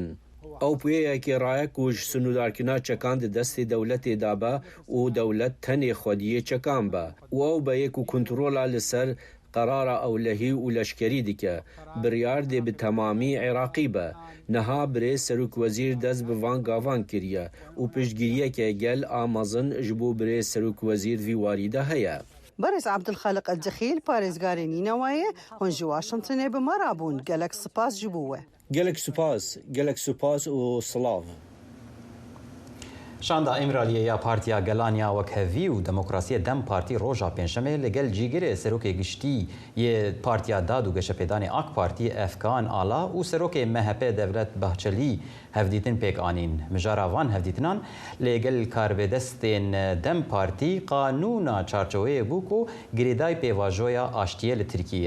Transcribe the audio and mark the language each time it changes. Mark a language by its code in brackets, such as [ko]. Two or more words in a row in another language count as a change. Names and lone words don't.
[ku] Ew pêyekê raye ku ji sinûdarkirina çekan di destê dewletê da be û dewlet tenê xwediyê çekan be û ew beyê ku kontrola li ser قرارا ewlehî û leşkerî dike biryar dê bi temamî Iraqî be niha birê Serokwezîr dest bi van gavan kiriye û piştgiriyeke gel a mezin ji bo birê Serokwezîr vî warî de heye. Barez Abdulxaliq Eddexîl parêzgarê Nînewayê hûn ji Washingtonê bi me rabûn gelek spas ji bo we. Gelek spas û silav. شاندا ئیمرالیە یا پارتیا گەلانیا وەک هەڤی و دەموکراسیە دەم پارتی ڕۆژا پێنجشەمێ لەگەل جیگرێ سەرۆکێ گشتی یê Partiya Dad û Geşepêdanê AK Partiyê Efkan Ala û serokê MHP Devlet Bahçelî hevdîtin pêk anîn. Mijara van hevdîtinan lêgel karbêdestên Dem Partî qanûna çarçoveyê bû ku girêdayê pêvajoya aştiye li Tirkiye.